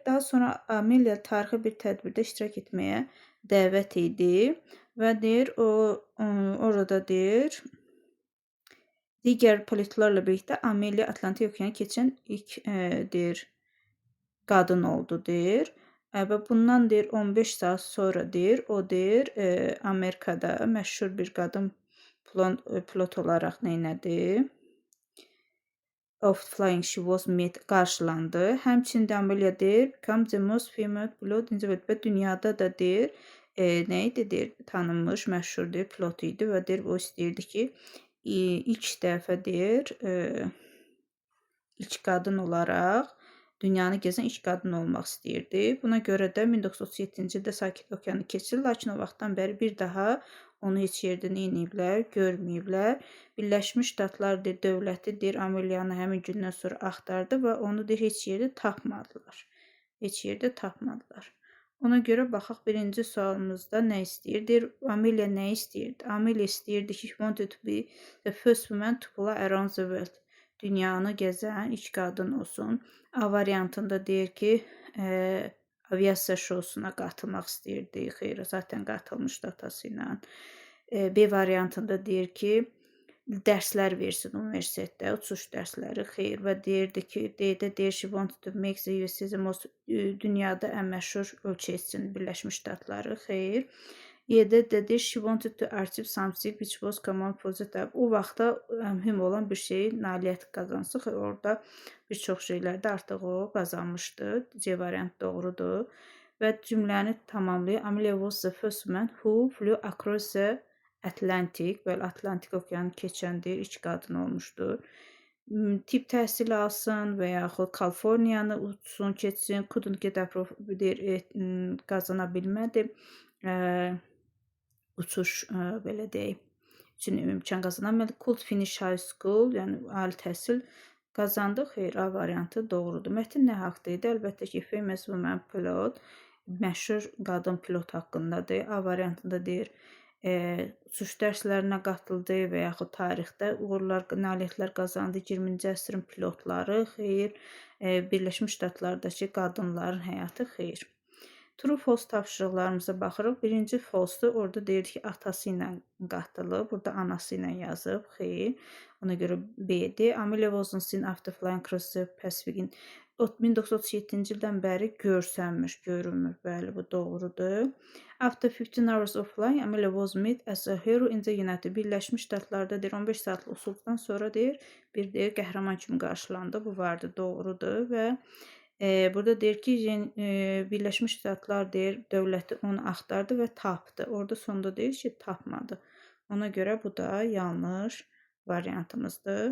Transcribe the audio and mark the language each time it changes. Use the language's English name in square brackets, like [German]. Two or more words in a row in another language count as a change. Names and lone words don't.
[Azerbaijani] Daha sonra Amelia tarixi bir tədbirdə iştirak etməyə dəvət idi və deyir o orada deyir digər pilotlarla birlikdə Amelia Atlantik okeanı keçən ilk deyir qadın oldu deyir. Və bundan deyir 15 saat sonra deyir o deyir Amerikada məşhur bir qadın pilot olaraq neynədi? [English] Of Flying She Was Met [Azerbaijani] qarşılandı. Həmçində Amelia deyir [English] become the most famous pilot in the world [Azerbaijani] və dünyada da deyir nə idi deyir tanınmış məşhur deyir pilot idi və deyir o istəyirdi ki ilk dəfə deyir ilk qadın olaraq dünyanı gəzən ilk qadın olmaq istəyirdi. Buna görə də 1937-ci ildə Sakit okeanı keçir, lakin o vaxtdan bəri bir daha onu heç yerdə neyniyiblər, görməyiblər. Birləşmiş Ştatlar dövləti deyir Amelia'nı həmin gündən sonra axtardı və onu deyir heç yerdə tapmadılar. Heç yerdə tapmadılar. Ona görə baxaq birinci sualımızda nə istəyir? Deyir Amelia nə istəyirdi? Amelia istəyirdi ki, [English] she wanted to be the first woman to fly around the world. [Azerbaijani] Dünyanı gəzən ilk qadın olsun. A variantında deyir ki, aviasiya şousuna qatılmaq istəyirdi. Xeyr, zaten qatılmışdı atası ilə. B variantında deyir ki, dərslər versin universitetdə, uçuş dərsləri. Xeyr, və deyirdi ki, deyir [English] she wanted to make the USA the most [Azerbaijani] dünyada ən məşhur ölkə etsin Birləşmiş Ştatları. Xeyr. Yedi dedi [English] she wanted to achieve something which was common for the time. [Azerbaijani] O vaxtda mühüm olan bir şey nailiyyət qazansın. Orada bir çox şeylərdə artıq o qazanmışdı. C variant doğrudur. Və cümləni tamamlayır. [English] Amelia was the first woman who flew across the Atlantic. [Azerbaijani] Belə Atlantik okeanı keçəndir, ilk qadın olmuşdur. Tibb təhsili alsın və yaxud Kaliforniyanı uçsun, keçsin. [English] Couldn't get approval [Azerbaijani] qazana bilmədi. Uçuş belə deyək üçün imkan qazanamadı. [English] Could finish high school, [Azerbaijani] yəni ali təhsil qazandı. Xeyr, A variantı doğrudur. Mətn nə haqda idi? Əlbəttə ki, [English] famous woman pilot, [Azerbaijani] məşhur qadın pilot haqqındadır. A variantında deyir, uçuş dərslərinə qatıldı və yaxud tarixdə uğurlar, nailiyyətlər qazandı 20-ci əsrin pilotları. Xeyr, Birləşmiş Ştatlardakı qadınların həyatı. Xeyr. [English] True false [Azerbaijani] tapşırıqlarımıza baxırıq. Birinci false'dur. Orada deyir ki, atası ilə qatılıb. Burada anası ilə yazıb. Xeyr. Ona görə B-dir. [English] Amelia wasn't seen after flying across the Pacific. [Azerbaijani] 1937-ci ildən bəri görsənmiş, görünmür. Bəli, bu doğrudur. [English] After 15 hours of flying, Amelia was met as a hero in the United. [Azerbaijani] Birləşmiş Ştatlarda deyir 15 saatlıq uçuşdan sonra deyir bir deyir qəhrəman kimi qarşılandı. Bu vardı, doğrudur və burada deyir ki, Birləşmiş Ştatlar deyir dövləti onu axtardı və tapdı. Orada sonda deyir ki, tapmadı. Ona görə bu da yanlış variantımızdır.